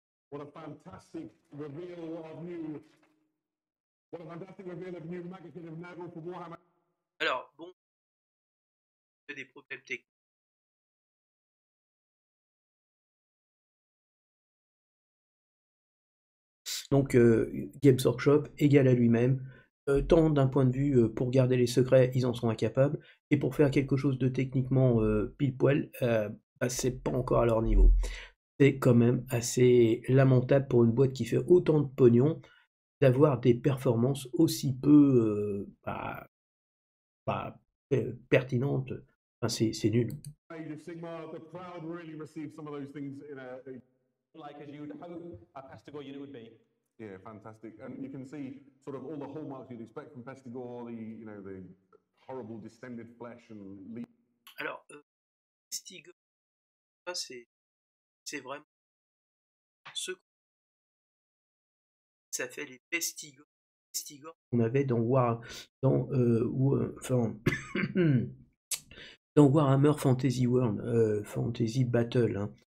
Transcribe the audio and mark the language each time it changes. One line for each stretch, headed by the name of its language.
English: What a fantastic reveal of new. What a fantastic reveal of new Maggotkin of Nagel for Warhammer.
French: Alors, bon, des problèmes techniques. Donc, Games Workshop égal à lui-même. Tant d'un point de vue pour garder les secrets, ils en sont incapables, et pour faire quelque chose de techniquement pile poil, bah, c'est pas encore à leur niveau. C'est quand même assez lamentable pour une boîte qui fait autant de pognon d'avoir des performances aussi peu bah, pertinentes. Enfin, c'est nul.
English: Age of Sigmar, the crowd really received some of those things in a Like as you would hope a Pastigore unit would be. yeah, fantastic. And you can see sort of all the hallmarks you'd expect from Pestigore, the horrible distended flesh and
French: Alors, Stig, ça c'est vraiment ce ça fait les pestigores qu'on avait dans, enfin, dans Warhammer Fantasy World, Fantasy Battle, hein.